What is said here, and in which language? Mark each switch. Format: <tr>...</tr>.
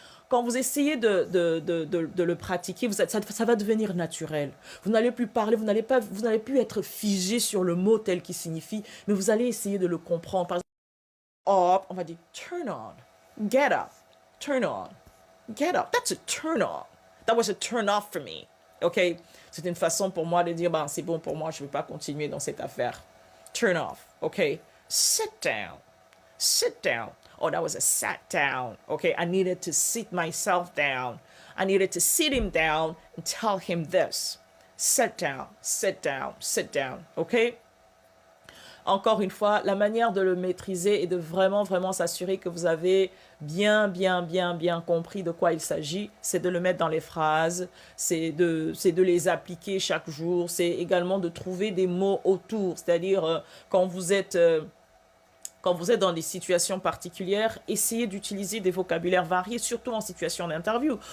<fr>Quand vous essayez de le pratiquer, ça va devenir naturel. Vous n'allez plus parler, vous n'allez plus être figé sur le mot tel qu'il signifie, mais vous allez essayer de le comprendre. Par exemple,</fr> <en>up,</en> <fr>on va dire</fr> <en>turn on, get up, turn on, get up. That's a turn on. That was a turn off for me. OK?</en> <fr>C'est une façon pour moi de dire, ben, c'est bon pour moi, je ne veux pas continuer dans cette affaire.</fr> <en>Turn off. OK? Sit down. Sit down. Oh, that was a sat down. Okay, I needed to sit myself down. I needed to sit him down and tell him this. Sit down, sit down, sit down. Okay?</en> <fr>Encore une fois, la manière de le maîtriser est de vraiment s'assurer que vous avez bien compris de quoi il s'agit. C'est de le mettre dans les phrases, c'est de les appliquer chaque jour. C'est également de trouver des mots autour. C'est-à-dire, quand vous êtes dans des situations particulières, essayez d'utiliser des vocabulaires variés, surtout en situation d'interview.</fr>